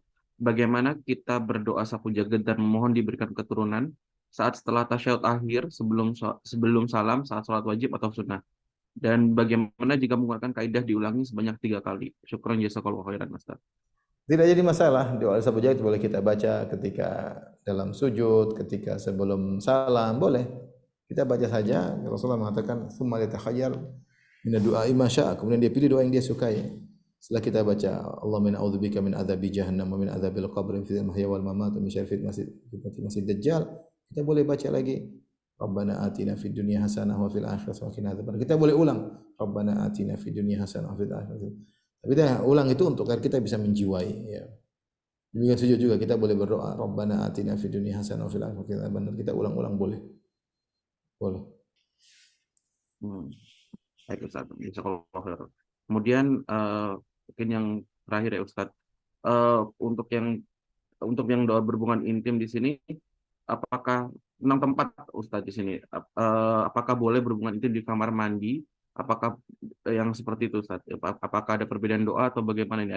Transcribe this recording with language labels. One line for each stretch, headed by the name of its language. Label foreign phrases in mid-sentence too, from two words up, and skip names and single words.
Indonesian: Bagaimana kita berdoa sapu jagat dan memohon diberikan keturunan saat setelah tasyahud akhir sebelum salam saat sholat wajib atau sunnah? Dan bagaimana jika menggunakan kaidah diulangi sebanyak 3 kali?
Arabic: شكرا جزاك الله خيرا Ustaz.
Indonesian: Tidak jadi masalah, doa sapu jagat boleh kita baca ketika dalam sujud, ketika sebelum salam, boleh. Kita baca saja, Rasulullah mengatakan,
Arabic: "ثم ليتخير من الدعاء ما شاء."
Indonesian: Kemudian dia pilih doa yang dia sukai. Setelah kita baca,
Arabic: "اللهم إني أعوذ بك من عذاب جهنم ومن عذاب القبر ومن فتنة المحيا والممات ومن شر فتنة المسيح الدجال."
Indonesian: Kita boleh baca lagi,
Arabic: "ربنا آتنا في الدنيا حسنة وفي الآخرة وقنا عذاب النار."
Indonesian: Kita boleh ulang,
Arabic: "ربنا آتنا في الدنيا حسنة وفي الآخرة."
Indonesian: Tapi kita ulang itu untuk agar kita bisa menjiwai ya. Demikian sujud juga kita boleh berdoa,
Arabic: ربنا آتنا في الدنيا حسنة وفي الآخرة حسنة.
Indonesian: Benar kita ulang-ulang boleh. Boleh. Baik Ustaz.
Arabic: جزاك الله خيرا.
Indonesian: Kemudian mungkin yang terakhir ya Ustaz. Untuk yang doa berhubungan intim di sini apakah tentang tempat Ustaz di sini apakah boleh berhubungan intim di kamar mandi? Apakah yang seperti itu Ustaz? Apakah ada perbedaan doa atau bagaimana ini?